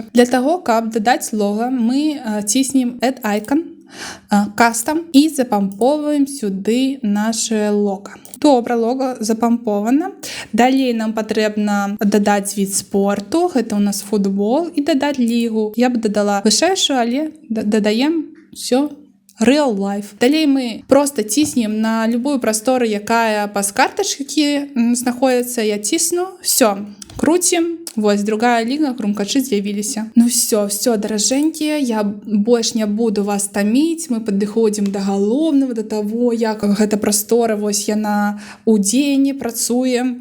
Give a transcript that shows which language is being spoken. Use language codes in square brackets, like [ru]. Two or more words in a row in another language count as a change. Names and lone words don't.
[be] Для таго, каб дадаць лога, мы ціснем [en] Add Icon, Custom [be] і запамповаем сюды наше лога. Добра, лого запампована. Далей нам патрэбна дадаць від спорту. Гэта у нас футбол. І дадаць лігу. Я б дадала вышэйшую, але дадаем все [en] real life. [be] Далей мы просто ціснем на любую прастору, якая па картачкі знаходіцца. Я цісну. Все. Крутим. Вось, другая ліга, Крумкачы з'явіліся. Все, даражэнькія, я больш не буду вас таміць. Мы падыходзім да галоўнага, да таго, як гэта прастора, вось яна ў дзені працуе.